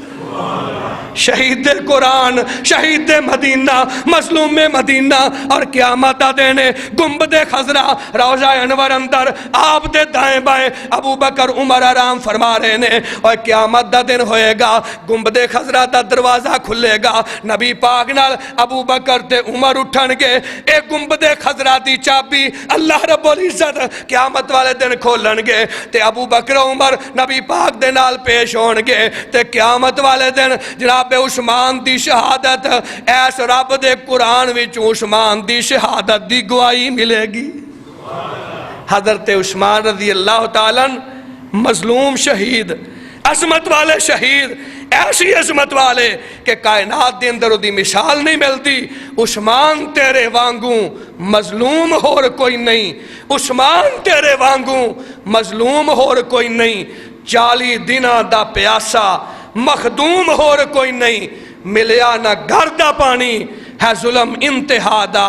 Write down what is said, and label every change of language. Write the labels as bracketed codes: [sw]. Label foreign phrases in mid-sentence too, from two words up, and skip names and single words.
[pa] شہید قرآن، شہید مدینہ، مظلوم مدینہ۔ اور قیامت دا دینے گنبد خضرا روضہ انور اندر آپ دے دائیں بائیں ابو بکر عمر آرام فرما رہے نے۔ اور قیامت دا دن ہوئے گا، گنبد خضرا دا دروازہ کھلے گا، نبی پاک نال ابو بکر تے عمر اٹھن گے، ایک گنبد خضرا دی چابی اللہ رب العزت قیامت والے دن کھولن گے، تے ابو بکر عمر نبی پاک دے نال پیش ہون گے، تے قیامت والے دن جناب عثمان دی شہادت ایس رب دے قرآن وچ عثمان دی شہادت دی گواہی ملے گی۔ حضرت عثمان [ar] رضی اللہ تعالیٰ [pa] مظلوم شہید، عظمت والے شہید، ایسی عظمت والے کہ کائنات دے اندر دی مثال نہیں ملتی. عثمان تیرے وانگوں مظلوم ہور کوئی نہیں، عثمان تیرے وانگوں مظلوم ہور کوئی نہیں. 40 دناں دا پیاسا مخدوم ہور کوئی نہیں، ملیا نہ گھر دا پانی ہے ظلم انتہا دا.